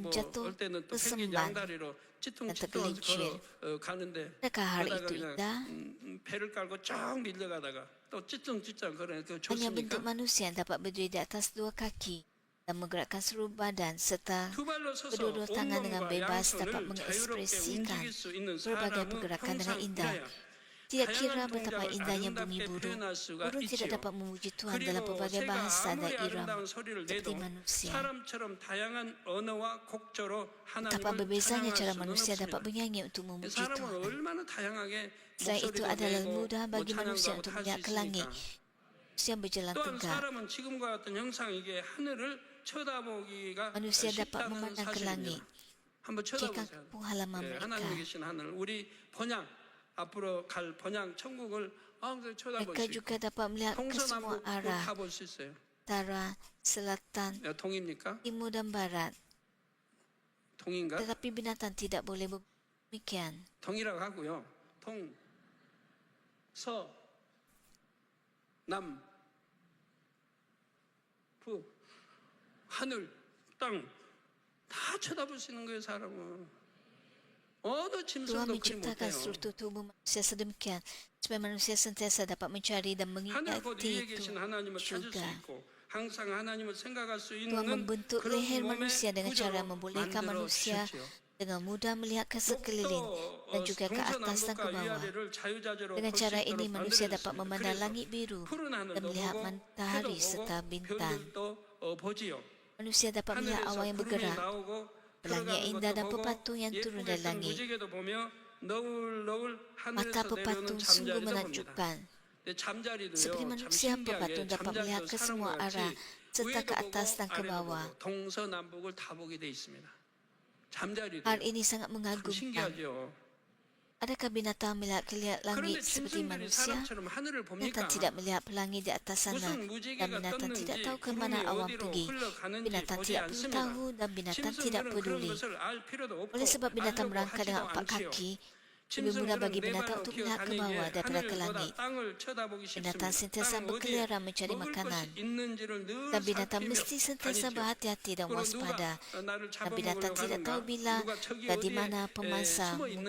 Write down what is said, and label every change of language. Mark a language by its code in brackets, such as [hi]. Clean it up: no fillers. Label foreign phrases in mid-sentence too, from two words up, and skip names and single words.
[ko] 뭐 [ms] jatuh [ko] 올 때는 또 펭귄 [ms] tersemban [ko] 양다리로 찌뚱찌뚱 [ms] tergelincir. [ko] 걸어 가는데 [ms] adakah hal [ko] 그러다가 [ms] itu [ko] 그냥 [ms] indah? [ko] 배를 깔고 쫙 밀려가다가 또 찌뚱찌뚱 그래 그 [ms] Hanya bentuk [ko] 좋습니까? [ms] manusia yang dapat berdiri di atas 2 kaki dan menggerakkan seluruh badan serta [ko] 두 발로 서서 [ms] kedua-dua tangan dengan [ko] 온몸과 [ms] bebas dapat [ko] 양손을 자유롭게 [ms] mengekspresikan [ko] 움직일 수 있는 [ms] berbagai [ko] 사람은 [ms] pergerakan dengan [ko] 항상 [ms] indah. [ko] 그래야 [ms] Tidak kira [ko] 다양한 [ms] betapa [ko] 동작을 [ms] indahnya [ko] 아름답게 [ms] bunyi burung, [ko] 표현할 수가 [ms] burung tidak [ko] 있지요. [ms] dapat memuji Tuhan dalam [ko] 그리고 [ms] berbagai [ko] 새가 [ms] bahasa dan [ko] 아무리 [ms] irama [ko] 아름다운 소리를 [ms] seperti [ko] 내도 [ms] manusia. [ko] 사람처럼 다양한 언어와 곡조로 [ms] Betapa [ko] 하나님을 [ms] berbezanya [ko] 찬양할 [ms] cara [ko] 수는 [ms] manusia dapat [ko] 없습니다. [ms] bernyanyi untuk memuji [ko] 사람은 [ms] Tuhan. [ko] 얼마나 다양하게 [ms] Selain itu [ko] 목소리도 [ms] adalah [ko] 내고 [ms] mudah [ko] 뭐 [ms] bagi manusia [ko] 찬양도 [ms] untuk [ko] 하고 할 수 [ms] melihat ke langit. [ko] 있으니까. [ms] Manusia berjalan [ko] 또한 [ms] tegak. [ko] 사람은 지금과 같은 형상이기에 하늘을 쳐다보기가 [ms] Manusia dapat [ko] 쉽다는 [ms] memandang ke langit. [ko] 사실입니다. 한번 [ms] Jika [ko] 쳐다보세요. [ms] kampung halaman [ko] 하나님에 [ms] mereka, [ko] 계신 하늘, 우리 번양 앞으로 갈 번양 천국을 항상 쳐다볼 [ms] mereka [ko] 수 있고 [ms] juga dapat melihat ke semua [ko] 동서남북 [ms] arah, [ko] 가볼 수 있어요. [ms] utara, selatan, [ko] 동입니까? [ms] timur dan barat. [ko] 동인가? [ms] Tetapi binatang tidak boleh demikian. [ko] 동이라고 하고요. 동, 서, 남, 부, 하늘, 땅 다 쳐다볼 수 있는 거예요, 사람은. 어느 [ms] Tuhan [ko] 짐승도 그리 [ms] menciptakan [ko] 못해요. [ms] struktur tubuh manusia sedemikian supaya manusia sentiasa dapat mencari dan [ko] 하늘 곧 위에 [ms] mengingati [ko] 계신 [ms] itu [ko] 하나님을 찾을 수 [ms] juga. [ko] 있고 항상 하나님을 생각할 수 [ms] Tuhan [ko] 있는 [ms] membentuk [ko] 그런 [ms] leher [ko] 몸의 [ms] manusia dengan cara [ko] 구조로 [ms] membolehkan [ko] 만들어 [ms] manusia [ko] 주셨지요. [ms] dengan mudah melihat ke sekeliling dan juga ke atas dan ke [ko] 동서남북과 [ms] bawah. [ko] 위아래를 자유자재로 [ms] Dengan [ko] 볼 수 [ms] cara ini [ko] 있도록 [ms] manusia dapat [ko] 만들어졌습니다. [ms] memandang [ko] 그래서 [ms] langit biru [ko] 푸른 [ms] dan [ko] 하늘도 [ms] melihat [ko] 보고 [ms] matahari [ko] 해도 [ms] serta [ko] 보고 [ms] bintang. [ko] 별들도 보지요. [ms] Manusia dapat melihat [ko] 하늘에서 [ms] awan yang [ko] 구름이 [ms] bergerak, [ko] 나오고 [ms] pelangi yang [ko] 들어가는 [ms] indah dan [ko] 것도 보고 [ms] pepatung yang turun dari [ko] 예쁘게 뜬 [ms] langit. [ko] 무지개도 보며 너울너울 [ms] Mata [ko] 하늘에서 내려오는 [ms] pepatung sungguh [ko] 잠자리도 봅니다. [ms] menakjubkan. [ko] 근데 잠자리도요. [ms] Seperti [ko] 참 [ms] manusia, [ko] 신기하게 [ms] pepatung dapat melihat [ko] 잠자리도 [ms] ke semua [ko] 사람과 [ms] arah [ko] 같이 [ms] serta ke [ko] 위에도 [ms] atas [ko] 보고 [ms] dan ke [ko] 아래도 [ms] bawah. [ko] 보고 동서남북을 다 보게 돼 있습니다. 잠자리도 [ms] Hal ini sangat [ko] 참 [ms] mengagumkan. [ko] 신기하죠. [ms] Adakah binatang melihat [ko] 그런데 [ms] langit seperti [ko] 짐승들이 [ms] manusia? [ko] 사람처럼 하늘을 봅니까? [ms] Binatang tidak melihat pelangi di atas sana [ko] 무슨 [ms] dan [ko] 무지개가 [ms] binatang tidak [ko] 떴는지 [ms] tahu ke [ko] 구름이 [ms] mana awan [ko] 어디로 [ms] pergi. [ko] 흘러가는지 [ms] Binatang [ko] 보지 [ms] tidak perlu [ko] 않습니다. [ms] tahu dan binatang tidak [ko] 짐승들은 그런 [ms] peduli. [ko] 것을 알 필요도 없고 [ms] Oleh sebab binatang [ko] 알려고 [ms] berangkat dengan [ko] 하지도 [ms] 4 [ko] 않지요. [ms] kaki, lebih mudah bagi [ko] 짐승들은 네 [ms] binatang [ko] 발로 [ms] untuk [ko] 기어 [ms] melihat ke bawah [ko] 다니기에 [ms] daripada ke [ko] 하늘보다 [ms] langit. [ko] 땅을 쳐다보기 [ms] Binatang [ko] 쉽습니다. [ms] sentiasa [ko] 땅 어디에 [ms] berkeliaran mencari [ko] 먹을 [ms] makanan. [ko] 것이 있는지를 늘 [ms] Dan binatang [ko] 살피며 [ms] mesti sentiasa [ko] 다니죠. [ms] berhati-hati dan [ko] 그리고 [ms] waspada. [ko] 누가 나를 [ms] Dan binatang [ko] 잡아먹으려고 [ms] tidak [ko] 하는가? [ms] tahu bila [ko] 누가 저기 [ms] dan di [ko] 어디에 [ms] mana pemangsa [ko] 숨어 [ms] mungkin